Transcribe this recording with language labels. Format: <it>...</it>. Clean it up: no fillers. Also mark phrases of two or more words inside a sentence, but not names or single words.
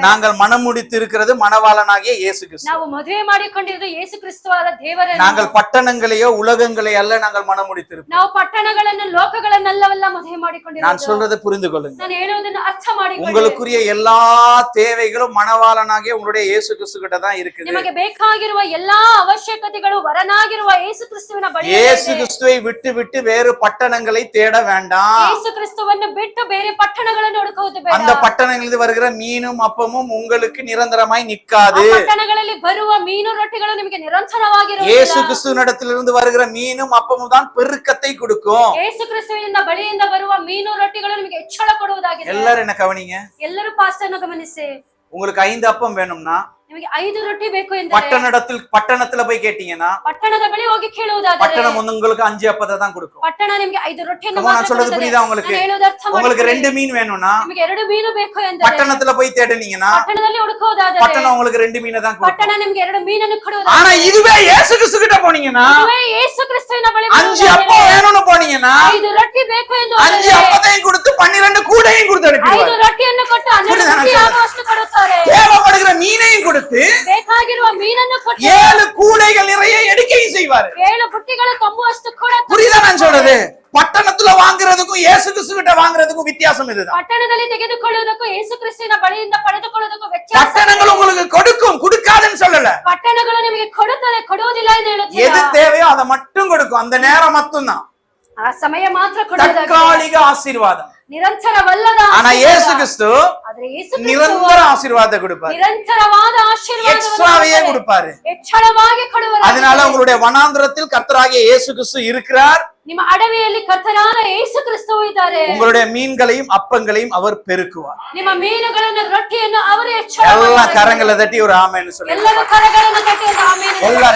<ta>நாங்கள் மனம் முடித்து இருக்கிறது மணவாளனாகிய இயேசு கிறிஸ்து.</ta> <kn>ನಾವು ಮದುವೆ ಮಾಡಿಕೊಂಡಿರೋದು ಯೇಸು ಕ್ರಿಸ್ತುವಾದ ದೇವರನ್ನು.</kn> <ta>நாங்கள் பட்டணங்களையோ உலகங்களையோ அல்ல, நாங்கள் மனம் முடித்திருக்கிறோம்.</ta> <kn>ನಾವು ಪಟ್ಟಣಗಳನ್ನು ಲೋಕಗಳನ್ನೆಲ್ಲವೆಲ್ಲ ಮದುವೆ</kn> <ta>நான்</ta> <kn>ಮಾಡಿಕೊಂಡಿರೋದು.</kn> <ta>சொல்றதை புரிந்து கொள்ளுங்க.</ta> <kn>ನಾನು ಹೇಳುವುದನ್ನು ಅರ್ಥ ಮಾಡಿಕೊಳ್ಳಿ.</kn> <ta>உங்களுக்குரிய எல்லா தேவைகளும் மணவாளனாகிய உங்களுடைய இயேசு கிறிஸ்து கிட்ட தான் இருக்குது.</ta> <kn>ನಿಮಗೆ ಬೇಕಾಗಿರುವ ಎಲ್ಲಾ ಅವಶ್ಯಕತೆಗಳು ವರನಾಗಿರುವ ಯೇಸು ಕ್ರಿಸ್ತುವಿನ ಬಳಿ</kn> <ta>இயேசு கிறிஸ்துவை விட்டு விட்டு வேறு பட்டணங்களை தேட வேண்டாம்.</ta> <kn>ಯೇಸು ಕ್ರಿಸ್ತುವನ್ನು ಬಿಟ್ಟು ಬೇರೆ ಪಟ್ಟಣಗಳನ್ನು ಹುಡುಕುವುದು ಬೇಡ.</kn> <ta>அந்த பட்டணங்களில் வருகிற மீனும் அப்பமும் உங்களுக்கு நிரந்தரமாய்</ta> <kn>ಆ</kn> <ta>நிற்காது.</ta> <kn>ಪಟ್ಟಣಗಳಲ್ಲಿ ಬರುವ ಮೀನು ರೊಟ್ಟಿಗಳು ನಿಮಗೆ ನಿರಂತರವಾಗಿರುವುದಿಲ್ಲ.</kn> <ta>இயேசு கிறிஸ்துவினிடத்திலிருந்து வருகிற மீனும் அப்பமும் தான் பெருக்கத்தை கொடுக்கும்.</ta> <kn>ಯೇಸು ಕ್ರಿಸ್ತುವಿನಿಂದ ಬಳಿಯಿಂದ ಬರುವ ಮೀನು ರೊಟ್ಟಿಗಳು ನಿಮಗೆ ಹೆಚ್ಚಳ ಕೊಡುವುದಾಗಿದೆ.</kn> <ta>எல்லாரும் என்ன கவனிங்க.</ta> <kn>ಎಲ್ಲರೂ ಪಾಸ್ಟರ್ನ ಗಮನಿಸಿ.</kn> <ta>உங்களுக்கு 5 அப்பம் வேணும்னா</ta> <kn>ನಿಮಗೆ 5 ರೊಟ್ಟಿ ಬೇಕು ಎಂದರೆ</kn> <ta>பட்டணத்துல போய் கேட்டீங்கன்னா</ta> <kn>ಪಟ್ಟಣದ ಬಳಿ ಹೋಗಿ ಕೇಳುವುದಾದರೆ</kn> <ta>பட்டணம் உங்களுக்கு 5 அப்பத்தை தான் கொடுக்கும்.</ta> <kn>ಪಟ್ಟಣ ನಿಮಗೆ 5 ರೊಟ್ಟಿಯನ್ನು</kn> <ta>நான்</ta> <kn>ಮಾತ್ರ</kn> <ta>சொல்றது</ta> <kn>ಕೊಡುತ್ತದೆ.</kn> <ta>புரியுதா உங்களுக்கு?</ta> <kn>ನಾನು ಹೇಳುವುದು ಅರ್ಥ</kn> <ta>உங்களுக்கு</ta> <kn>ಮಾಡಿಕೊಳ್ಳಿ.</kn> <ta>2 மீன் வேணும்னா</ta> <kn>ನಿಮಗೆ 2 ಮೀನು ಬೇಕು ಎಂದರೆ</kn> <ta>பட்டணத்துல போய் தேடுனீங்கன்னா</ta> <kn>ಪಟ್ಟಣದಲ್ಲಿ ಹುಡುಕುವುದಾದರೆ</kn> <ta>பட்டணம் உங்களுக்கு 2 மீனை தான் கொடுக்கும்.</ta> <kn>ಪಟ್ಟಣ ನಿಮಗೆ 2 ಮೀನನ್ನು ಕೊಡುವುದಾದರೆ,</kn> <ta>ஆனா இதுவே இயேசு கிறிஸ்து கிட்ட போனீங்கன்னா</ta> <kn>ಇದುವೇ ಯೇಸು ಕ್ರಿಸ್ತುವಿನ ಬಳಿ</kn> <ta>5 அப்பம் வேணும்னு போனீங்கன்னா</ta> <kn>5 ರೊಟ್ಟಿ ಬೇಕು ಎಂದು</kn> <ta>5 அப்பத்தையும் கொடுத்து 12 கூடையும் கொடுத்து</ta> <kn>5</kn> <ta>அனுப்பிடுவார்.</ta> <kn>ರೊಟ್ಟಿಯನ್ನು ಕೊಟ್ಟು 12 ರೊಟ್ಟಿ ಆಗುವಷ್ಟು ಕೊಡುತ್ತಾರೆ.</kn> <ta>தேவைப்படுகிற மீனையும் கொடுத்து</ta> <kn>ಬೇಕಾಗಿರುವ ಮೀನನ್ನು ಕೊಟ್ಟು</kn> <ta>7 கூடைகள் நிறைய எடுக்கையும் செய்வாரு.</ta> <kn>7 ಬುಟ್ಟಿಗಳು ತುಂಬುವಷ್ಟು ಕೂಡ</kn> <ta>புரியுதா நான் சொல்றது? பட்டணத்துல வாங்குறதுக்கும் இயேசு கிறிஸ்து கிட்ட வாங்குறதுக்கும் வித்தியாசம் இதுதான்.</ta> <kn>ಪಟ್ಟಣದಲ್ಲಿ ತೆಗೆದುಕೊಳ್ಳುವುದಕ್ಕೂ ಯೇಸು ಕ್ರಿಸ್ತುವಿನ ಬಳಿಯಿಂದ ಪಡೆದುಕೊಳ್ಳುವುದಕ್ಕೂ ವ್ಯತ್ಯಾಸ.</kn> <ta>பட்டணங்கள் உங்களுக்கு கொடுக்கும், கொடுக்காதுன்னு சொல்லல.</ta> <kn>ಪಟ್ಟಣಗಳು ನಿಮಗೆ ಕೊಡುತ್ತದೆ, ಕೊಡುವುದಿಲ್ಲ ಎಂದು</kn> <ta>எது</ta> <kn>ಹೇಳುತ್ತೀರಾ.</kn> <ta>தேவையோ அதை மட்டும் கொடுக்கும், அந்த நேரம் மட்டும்தான்.</ta> <kn>ಆ ಸಮಯ ಮಾತ್ರ ಕೊಡುವುದಾಗಿದೆ.</kn> <ta>தற்காலிக ஆசீர்வாதம்.</ta> <kn>ನಿರಂತರವಲ್ಲದ</kn> <ta>ஆனா</ta> <kn>ಆಶೀರ್ವಾದ.</kn> <ta>இயேசு கிறிஸ்து</ta> <kn>ಆದ್ರೆ ಯೇಸು ಕ್ರಿಸ್ತುವು</kn> <ta>நிரந்தர ஆசீர்வாதத்தை கொடுப்பாரு,</ta> <kn>ನಿರಂತರವಾದ ಆಶೀರ್ವಾದವನ್ನು</kn> <ta>எக்ஸ்ட்ராவையே</ta> <kn>ಕೊಡುತ್ತಾರೆ.</kn> <ta>கொடுப்பாரு.</ta> <kn>ಹೆಚ್ಚಳವಾಗಿ ಕೊಡುವರು.</kn> <ta>அதனால உங்களுடைய வனாந்திரத்தில் கர்த்தராகிய இயேசு கிறிஸ்து இருக்கிறார்.</ta> <kn>ನಿಮ್ಮ ಅಡವಿಯಲ್ಲಿ ಕರ್ತನಾದ ಯೇಸು ಕ್ರಿಸ್ತುವು ಇದ್ದಾರೆ.</kn> <ta>உங்களுடைய மீன்களையும் அப்பங்களையும் அவர் பெருக்குவார்.</ta> <kn>ನಿಮ್ಮ ಮೀನುಗಳನ್ನು ರೊಟ್ಟಿಯನ್ನು ಅವರು ಹೆಚ್ಚಳ</kn> <ta>எல்லா</ta> <kn>ಮಾಡುತ್ತಾರೆ.</kn> <ta>கரங்களை தட்டி ஒரு ஆமென்னு சொல்லுங்க.</ta> <kn>ಎಲ್ಲರೂ ಕರಗಳನ್ನು ತಟ್ಟಿ ಒಂದು ಆಮೆನ್.</kn> <ta>எல்லாரும்</ta>